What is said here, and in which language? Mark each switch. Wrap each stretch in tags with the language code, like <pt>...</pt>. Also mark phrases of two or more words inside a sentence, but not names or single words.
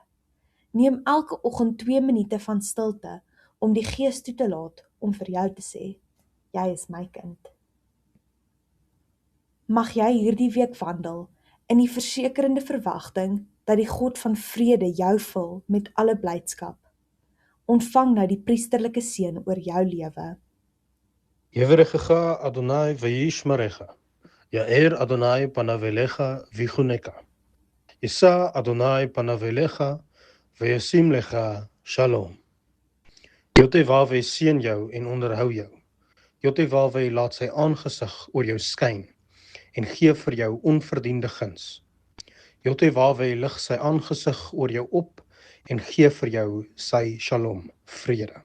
<af>Neem elke oggend 2 minute van stilte om die Gees toe te laat om vir jou te sê, jy is my kind. Mag jy hierdie week wandel in die versekerende verwagting dat die God van vrede jou vul met alle blydskap. Ontvang nou die priesterlike seën oor jou lewe.</af> <he>יברכך אדוני וישמרך, יאר אדוני פניו אליך ויחונך. יישא אדוני פניו אליך וישים לך שלום.</he> <af>Jotewaweh seën jou en onderhou jou. Jotewaweh laat sy aangesig oor jou skyn en gee vir jou onverdiende guns. Jotewaweh lig sy aangesig oor jou op en gee vir jou sy shalom, vrede.</af>